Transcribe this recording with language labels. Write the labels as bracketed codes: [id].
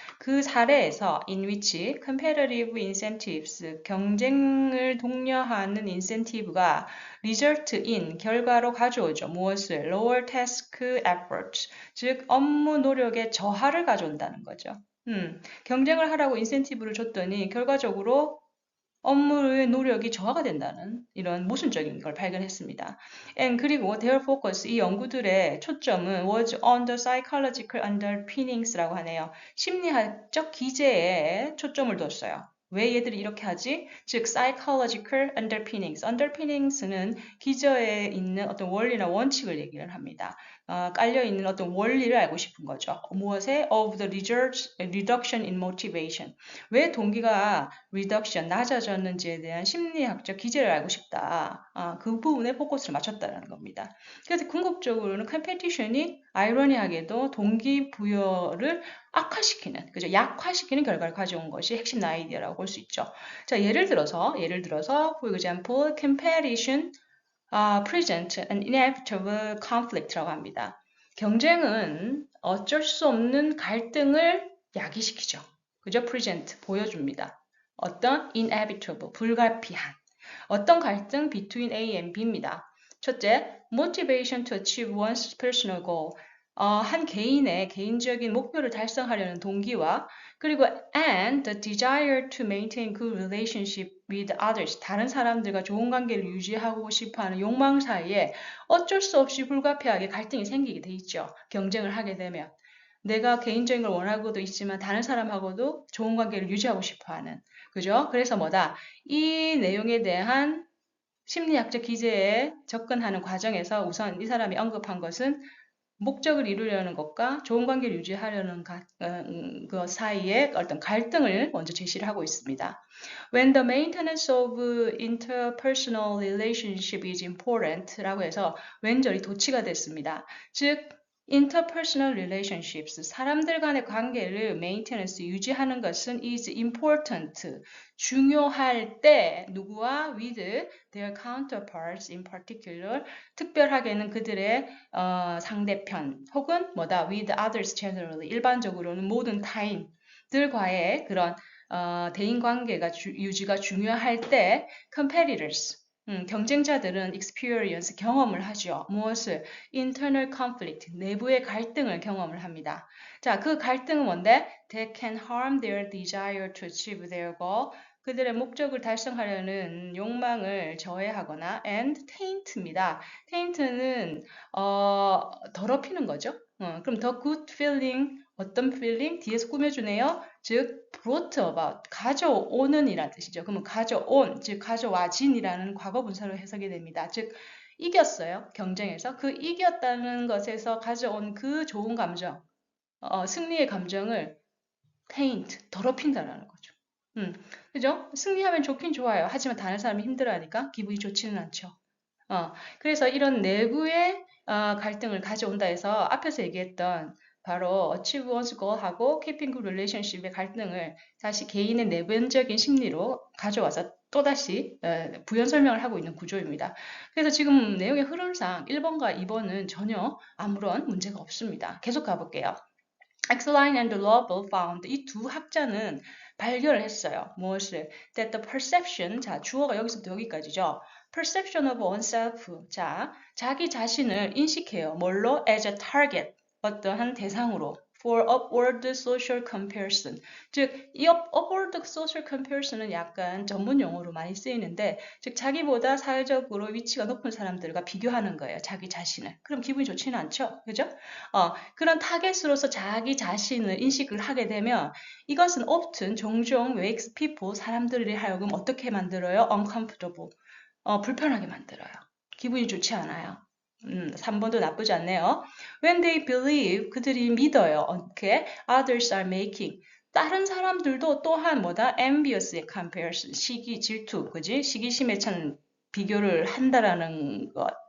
[ko] 그 사례에서 [en] in which competitive incentives, [ko] 경쟁을 독려하는 인센티브가 [en] result in, [ko] 결과로 가져오죠. 무엇을? [en] lower task effort, [ko] 즉 업무 노력의 저하를 가져온다는 거죠. 경쟁을 하라고 인센티브를 줬더니 결과적으로 업무의 노력이 저하가 된다는 이런 모순적인 걸 발견했습니다. [en] 그리고 their focus, [ko] 이 연구들의 초점은 [en] was on the psychological underpinnings라고 하네요. [ko] 심리학적 기제에 초점을 뒀어요. 왜 얘들이 이렇게 하지? 즉 [en] psychological underpinnings. [ko] underpinnings는 기저에 있는 어떤 원리나 원칙을 얘기를 합니다. 깔려있는 어떤 원리를 알고 싶은 거죠. 무엇에? [en] of the reduction in motivation. [ko] 왜 동기가 reduction, 낮아졌는지에 대한 심리학적 기제를 알고 싶다. 그 부분에 포커스를 맞췄다는 겁니다. 그래서 궁극적으로는 컴페티션이 아이러니하게도 동기부여를 악화시키는, 그죠? 약화시키는 결과를 가져온 것이 핵심 아이디어라고 볼 수 있죠. [en] 자, [ko] 예를 들어서, [en] for example, competition present an inevitable conflict라고 합니다. [ko] 경쟁은 어쩔 수 없는 갈등을 야기시키죠. 그죠? present, 보여줍니다. 어떤 inevitable, 불가피한. 어떤 갈등? [en] between A and B입니다. 첫째, motivation to achieve one's personal goal. [ko] 한 개인의 개인적인 목표를 달성하려는 동기와 그리고 [en] and the desire to maintain good relationship with others. [ko] 다른 사람들과 좋은 관계를 유지하고 싶어하는 욕망 사이에 어쩔 수 없이 불가피하게 갈등이 생기게 돼 있죠. 경쟁을 하게 되면. 내가 개인적인 걸 원하고도 있지만 다른 사람하고도 좋은 관계를 유지하고 싶어 하는. 그죠? 그래서 뭐다? 이 내용에 대한 심리학적 기제에 접근하는 과정에서 우선 이 사람이 언급한 것은 목적을 이루려는 것과 좋은 관계를 유지하려는 그 사이에 어떤 갈등을 먼저 제시를 하고 있습니다. [en] When the maintenance of interpersonal relationship is important 라고 해서 [ko] 왼절이 도치가 됐습니다. 즉 [en] interpersonal relationships, [ko] 사람들 간의 관계를 maintenance, 유지하는 것은 [en] is important, [ko] 중요할 때 누구와 [en] with their counterparts in particular, [ko] 특별하게는 그들의 상대편 혹은 뭐다 [en] with others generally, [ko] 일반적으로는 모든 타인들과의 그런 대인 관계가 유지가 중요할 때 competitors, 경쟁자들은 experience, 경험을 하죠. 무엇을? [en] internal conflict, [ko] 내부의 갈등을 경험을 합니다. 자, 그 갈등은 뭔데? [en] That can harm their desire to achieve their goal. [ko] 그들의 목적을 달성하려는 욕망을 저해하거나 [en] and taint [ko] 입니다. taint는 더럽히는 거죠. [en] 그럼 the good feeling, [ko] 어떤 [en] feeling? [ko] 뒤에서 꾸며주네요. 즉 [en] brought about, [ko] 가져오는 이라는 뜻이죠. 그러면 가져온, 즉 가져와진이라는 과거 분사로 해석이 됩니다. 즉 이겼어요. 경쟁에서. 그 이겼다는 것에서 가져온 그 좋은 감정, 승리의 감정을 taint, 더럽힌다라는 거죠. 그죠? 승리하면 좋긴 좋아요. 하지만 다른 사람이 힘들어하니까 기분이 좋지는 않죠. 그래서 이런 내부의 갈등을 가져온다 해서 앞에서 얘기했던 바로 [en] achieve one's goal [ko] 하고 [en] keeping good relationship [ko] 의 갈등을 다시 개인의 내면적인 심리로 가져와서 또다시 부연 설명을 하고 있는 구조입니다. 그래서 지금 내용의 흐름상 1번과 2번은 전혀 아무런 문제가 없습니다. 계속 가볼게요. [en] Exline and Lovell found [ko] 이 두 학자는 발견을 했어요. 무엇을? [en] That the perception, [ko] 자 주어가 여기서부터 여기까지죠. [en] Perception of oneself, [ko] 자 자기 자신을 인식해요. 뭘로? [en] As a target, [ko] 어떠한 대상으로. [en] For upward social comparison, [ko] 즉 이 [en] upward social comparison [ko] 은 약간 전문 용어로 많이 쓰이는데, 즉 자기보다 사회적으로 위치가 높은 사람들과 비교하는 거예요. 자기 자신을. 그럼 기분이 좋지는 않죠, 그죠? 그런 타겟으로서 자기 자신을 인식을 하게 되면 이것은 often 종종 [en] makes people [ko] 사람들이 하여금 어떻게 만들어요? uncomfortable, 불편하게 만들어요. 기분이 좋지 않아요. 3번도 나쁘지 않네요. [en] When they believe, [ko] 그들이 믿어요. 어떻게? [en] Others are making. [ko] 다른 사람들도 또한 뭐다? [en] envious comparison, [ko] 시기, 질투, 그지? 시기심에 찬 비교를 한다라는 것.